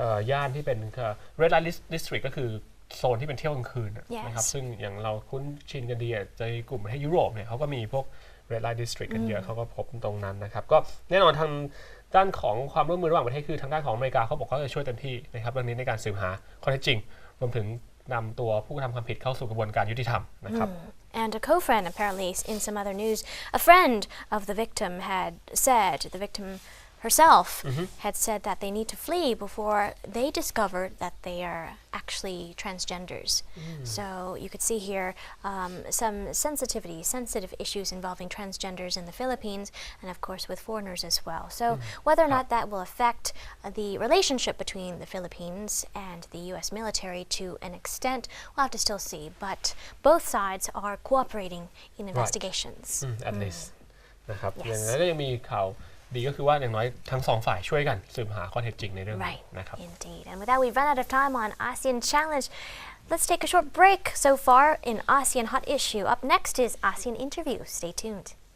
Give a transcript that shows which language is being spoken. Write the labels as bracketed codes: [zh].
[th] ย่านที่เป็น red light district ก็คือโซนที่เป็นเที่ยวกลางคืนนะครับซึ่งอย่างเราคุ้นชินกันดีในกลุ่มประเทศยุโรปเนี่ยเขาก็มีพวก red light district กันเยอะเขาก็พบตรงนั้นนะครับก็แน่นอนทางด้านของความร่วมมือระหว่างประเทศคือทางด้านของอเมริกาเขาบอกเขาจะช่วยเต็มที่นะครับเรื่องนี้ในการสืบหาข้อเท็จจริงรวมถึงนำตัวผู้กระทำความผิดเข้าสู่กระบวนการยุติธรรมนะครับ [en] And a co-friend, apparently, in some other news, a friend of the victim had said, the victim herself had said that they need to flee before they discovered that they are actually transgenders. So you could see here some sensitive issues involving transgenders in the Philippines and of course with foreigners as well. So whether or not that will affect the relationship between the Philippines and the US military to an extent, we'll have to still see. But both sides are cooperating in investigations. At least [th] นะครับอย่างนั้นก็ยังมีข่าวดีก็คือว่าอย่างน้อยทั้งสองฝ่ายช่วยกันสืบหาข้อเท็จจริงในเรื่องนี้นะครับ [en] Indeed. And with that, we've run out of time on ASEAN Challenge. Let's take a short break so far in ASEAN Hot Issue. Up next is ASEAN Interview. Stay tuned.